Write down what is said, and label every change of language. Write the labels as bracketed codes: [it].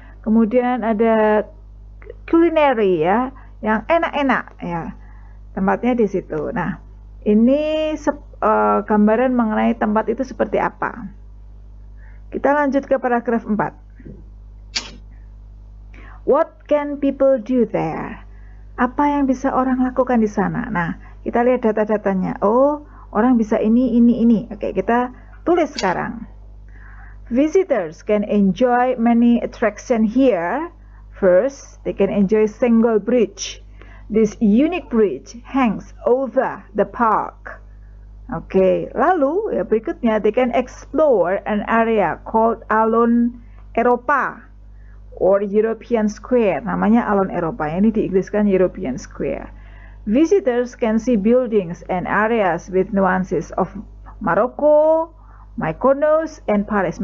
[id] Kemudian ada culinary ya, yang enak-enak ya, tempatnya di situ. Nah, ini gambaran mengenai tempat itu seperti apa. Kita lanjut ke paragraf 4. [en] What can people do there? [id] Apa yang bisa orang lakukan di sana? Nah, kita lihat data-datanya. Oh, orang bisa ini. Oke, kita tulis sekarang. [en] Visitors can enjoy many attractions here. First, they can enjoy Senggol Bridge. This unique bridge hangs over the park. [id] Oke, lalu ya berikutnya, [en] they can explore an area called Alun Eropa or European Square. [id] Namanya Alun Eropa, ini diinggriskan European Square. [en] Visitors can see buildings and areas with nuances of Morocco, Mykonos, and Paris.